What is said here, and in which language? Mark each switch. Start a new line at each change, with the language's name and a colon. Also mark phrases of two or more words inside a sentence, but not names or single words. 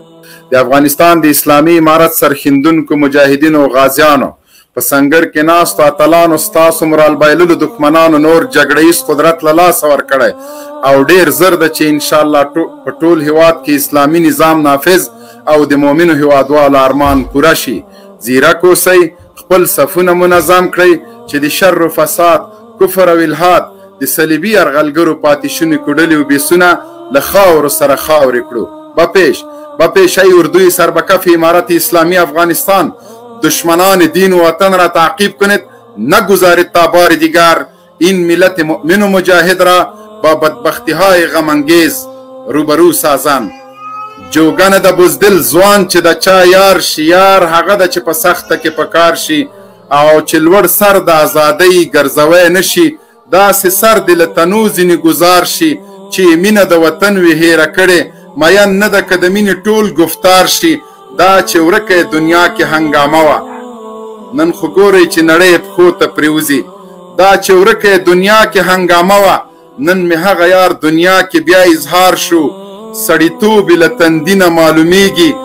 Pashto: د افغانستان د اسلامي امارت سرښندونکو مجاهدینو او غازیانو په سنګر کې ناستو اتلانو ستاسو مرال بایللو دښمنانو نور جګړهیز قدرت له لاسه ورکړی او ډېر زر ده چې انشاءالله په ټول هیواد کې اسلامي نظام نافذ او د مؤمنو هیوادوالو ارمان پوره شي. زیرک اوسئ، خپل صفونه منظم کړئ چې د شر و فساد، کفر او الحاد، د صلیبي یرغلګرو پاتې شوني کوډلې او بیسونه له خاورو سره خاورې کړو.
Persian: بپیش ای اردوی سربکف امارت اسلامی افغانستان، دشمنان دین و وطن را تعقیب کنید، نگذارید تا بار دیگر این ملت مؤمن و مجاهد را با بدبختی های غمانگیز روبرو سازند.
Pashto: جوگن د بزدل ځوان چې د چا یار شي، یار هغه ده چې په سخته کې په کار شي، او چې لوړ سر د ازادۍ ګرځوی نشي، داسې سر دې له تنو ځینې ګزار شي چې مینه د وطن وي هیره کړې، مین نه ده که د مینې ټول گفتار شي، دا چې ورکه دنیا کې هنګامه وه نن خو ګورئ چې نړۍ پښو ته پرېوځي، دا چې ورکه دنیا کې هنګامه وه نن مې هغه یار دنیا کې بیا اظهار شو، سړیتوب یې له تندي نه معلومیږي،